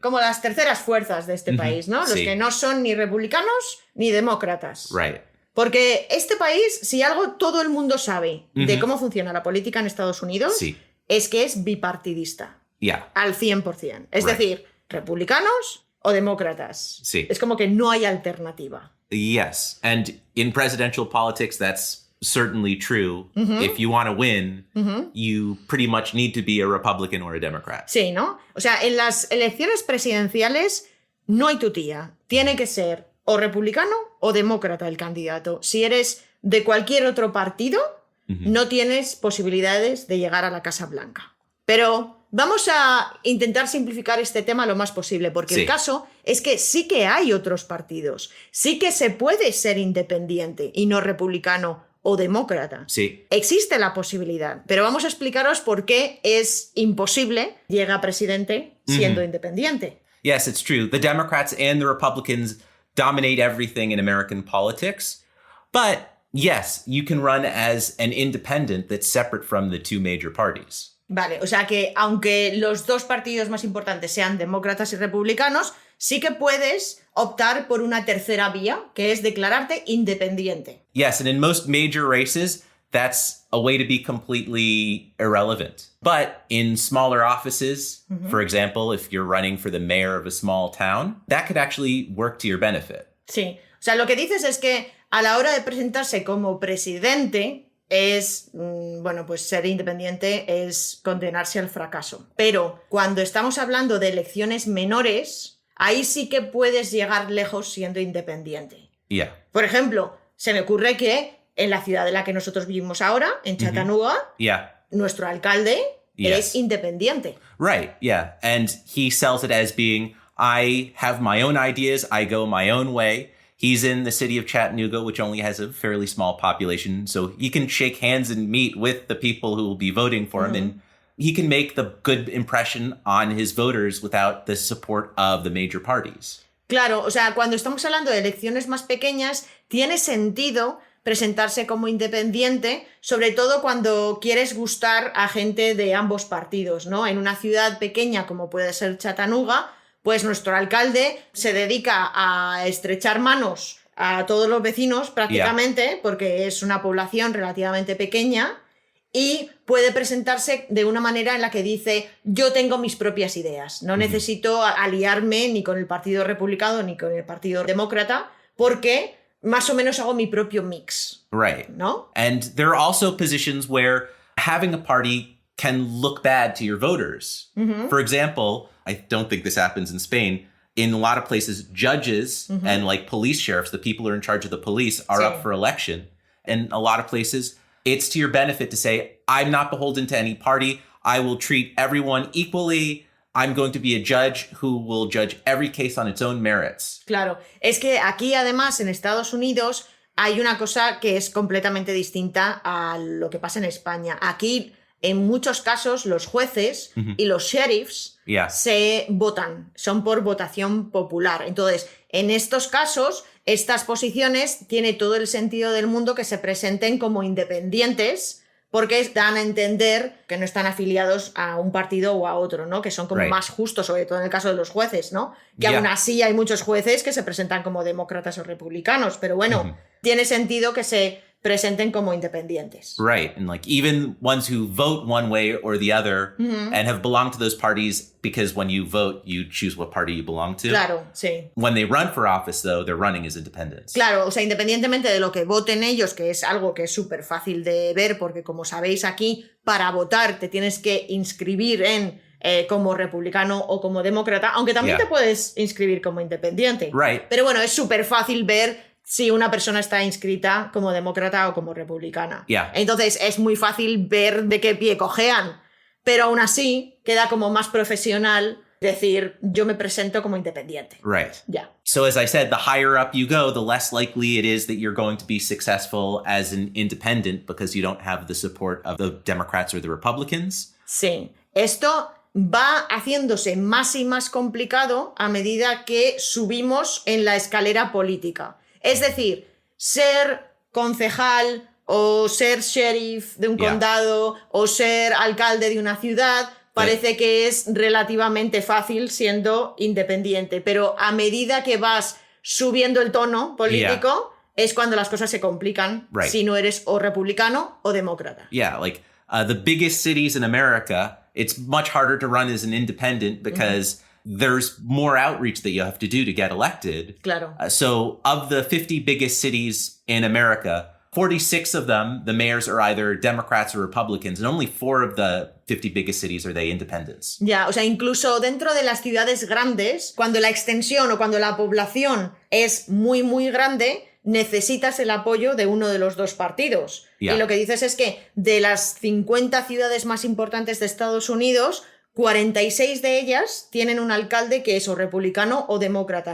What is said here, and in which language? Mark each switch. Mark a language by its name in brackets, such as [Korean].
[Spanish] Como las terceras fuerzas de este país, ¿no? Los que no son ni republicanos ni demócratas. [English] Right. [Spanish] Porque este país, si algo todo el mundo sabe de cómo funciona la política en Estados Unidos, es que es bipartidista. Al 100%. Es decir, republicanos o demócratas. Es como que no hay alternativa. [English] Yes. And in presidential politics, that's certainly true. If you want to win, you pretty much need to be a Republican or a Democrat. [Spanish] Sí, ¿no? O sea, en las elecciones presidenciales no hay tutía. Tiene que ser o republicano o demócrata el candidato. Si eres de cualquier otro partido, no tienes posibilidades de llegar a la Casa Blanca. Pero vamos a intentar simplificar este tema lo más posible, porque el caso es que sí que hay otros partidos. Sí que se puede ser independiente y no republicano o demócrata. Existe la posibilidad, pero vamos a explicaros por qué es imposible llegar a presidente siendo independiente. [English] Yes, it's true. The Democrats and the Republicans dominate everything in American politics. But yes, you can run as an independent that's separate from the two major parties. [Spanish] Vale, o sea que aunque los dos partidos más importantes sean demócratas y republicanos, sí que puedes optar por una tercera vía, que es declararte independiente. [English] Yes, and in most major races, that's a way to be completely irrelevant. But in smaller offices, for example, if you're running for the mayor of a small town, that could actually work to your benefit. [Spanish] Sí. O sea, lo que dices es que a la hora de presentarse como presidente es, bueno, pues ser independiente es condenarse al fracaso. Pero cuando estamos hablando de elecciones menores, ahí sí que puedes llegar lejos siendo independiente. [English] Yeah. [Spanish] Por ejemplo, se me ocurre que en la ciudad en la que nosotros vivimos ahora, en Chattanooga, nuestro alcalde es independiente. [English] Right, yeah. And he sells it as being, I have my own ideas, I go my own way. He's in the city of Chattanooga, which only has a fairly small population, so he can shake hands and meet with the people who will be voting for him, and he can make the good impression on his voters without the support of the major parties. [Spanish] Claro, o sea, cuando estamos hablando de elecciones más pequeñas, tiene sentido presentarse como independiente, sobre todo cuando quieres gustar a gente de ambos partidos, ¿no? En una ciudad pequeña como puede ser Chattanooga, pues nuestro alcalde se dedica a estrechar manos a todos los vecinos prácticamente, porque es una población relativamente pequeña, y puede presentarse de una manera en la que dice, yo tengo mis propias ideas, no necesito aliarme ni con el Partido Republicano ni con el Partido Demócrata, porque más o menos hago mi propio mix. [English] Right. [Spanish] ¿No? [English] And there are also positions where having a party can look bad to your voters. For example, I don't think this happens in Spain. In a lot of places, judges and like police sheriffs, the people who are in charge of the police, are up for election. In a lot of places, it's to your benefit to say, I'm not beholden to any party. I will treat everyone equally. I'm going to be a judge who will judge every case on its own merits. [Spanish] Claro, es que aquí además en Estados Unidos hay una cosa que es completamente distinta a lo que pasa en España. Aquí en muchos casos los jueces y los sheriffs se votan, son por votación popular. Entonces, en estos casos, estas posiciones tiene todo el sentido del mundo que se presenten como independientes, porque dan a entender que no están afiliados a un partido o a otro, ¿no? Que son como más justos, sobre todo en el caso de los jueces, ¿no? Que aún así hay muchos jueces que se presentan como demócratas o republicanos, pero bueno, tiene sentido que se presenten como independientes. [English] Right, and like even ones who vote one way or the other and have belonged to those parties because when you vote, you choose what party you belong to. [Spanish] Claro, sí. [English] When they run for office, though, they're running as independents. [Spanish] Claro, o sea, independientemente de lo que voten ellos, que es algo que es súper fácil de ver, porque como sabéis aquí, para votar te tienes que inscribir en como republicano o como demócrata, aunque también te puedes inscribir como independiente. [English] Right. [Spanish] Pero bueno, es súper fácil ver si una persona está inscrita como demócrata o como republicana. Entonces es muy fácil ver de qué pie cojean, pero aún así queda como más profesional decir, yo me presento como independiente. [English] Right. Yeah. So as I said, the higher up you go, the less likely it is that you're going to be successful as an independent because you don't have the support of the Democrats or the Republicans. [Spanish] Sí. Esto va haciéndose más y más complicado a medida que subimos en la escalera política. Es decir, ser concejal o ser sheriff de un condado o ser alcalde de una ciudad parece que es relativamente fácil siendo independiente, pero a medida que vas subiendo el tono político es cuando las cosas se complican si no eres o republicano o demócrata. [English] Yeah, like the biggest cities in America, it's much harder to run as an independent because there's more outreach that you have to do to get elected. [Spanish] Claro. [English] So of the 50 biggest cities in America, 46 of them, the mayors are either Democrats or Republicans, and only 4 of the 50 biggest cities are they independents. [Spanish] Ya, o sea, incluso dentro de las ciudades grandes, cuando la extensión o cuando la población es muy, muy grande, necesitas el apoyo de uno de los dos partidos. Y lo que dices es que de las 50 ciudades más importantes de Estados Unidos, 46 de ellas tienen un alcalde que es o republicano o demócrata.